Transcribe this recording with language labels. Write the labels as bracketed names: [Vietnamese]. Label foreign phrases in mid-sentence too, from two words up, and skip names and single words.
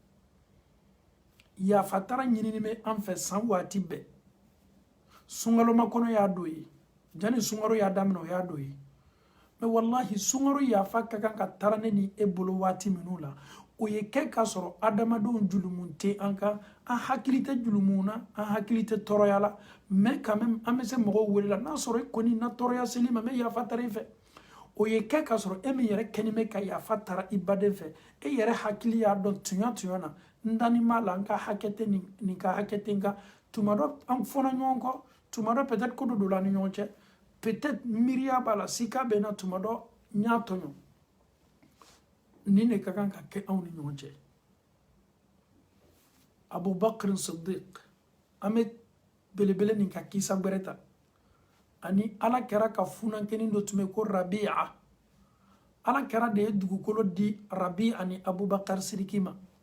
[Bambara] yafa tara ɲinini bɛ an fɛ san waati bɛɛ sunkaloma kɔnɔ y'a dɔ ye jani sunkaro y'a daminɛ o y'a dɔ ye mɛ wallahi sunkaro yafa ka kan ka tara ne ni e bolo waati minnu la o ye kɛ k'a sɔrɔ adamadenw julumu tɛ an kan an hakili tɛ julumu na an hakili tɛ tɔɔrɔya la mɛ [French] quand même [Bambara] an bɛ se mɔgɔw wele la n'a sɔrɔ e kɔni na tɔɔrɔya seli ma mɛ yafa tara i fɛ o ye kɛ k'a sɔrɔ e min yɛrɛ kɛni bɛ ka yafa tara i baden fɛ e yɛrɛ hakili y'a dɔn tuɲa na n dani b'a la n ka hakɛ tɛ nin ka hakɛ tɛ n kan tuma dɔ an fɔna ɲɔgɔn kɔ tuma dɔ peut-être ko dɔ don la ni ɲɔgɔn cɛ peut-être miiriya b'a la sika bɛ na tuma dɔ n y'a tɔɲɔ nin de ka kan ka kɛ anw ni ɲɔgɔn cɛ Abubakar Siddiq an bɛ belebele nin ka kisa gbɛrɛ ta ani ala kɛra ka funankɛnin dɔ tun bɛ ko Rabi'a ala kɛra de ye dugukolo di Rabi'a ni Abubakar Sidiki ma